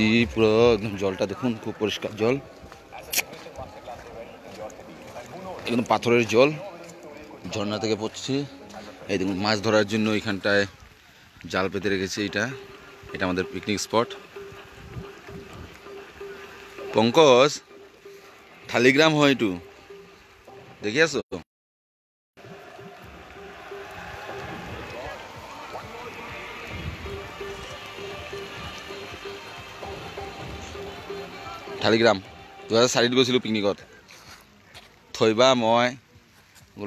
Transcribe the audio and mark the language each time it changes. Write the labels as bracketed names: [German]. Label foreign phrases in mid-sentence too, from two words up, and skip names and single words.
[Bangla] পুরো একদম জলটা দেখুন, খুব পরিষ্কার জল, একদম পাথরের জল, ঝর্ণা থেকে পড়ছে। এই দেখুন মাছ ধরার জন্য এখানটায় জাল পেতে রেখেছে। এটা আমাদের পিকনিক স্পট। পঙ্কজ, ঠালিগ্রাম হয় একটু দেখি আসো। [Assamese] ঠালিগ্রাম 2004 গৈছিলোঁ পিকনিকত। থৈবা মই গ'লো।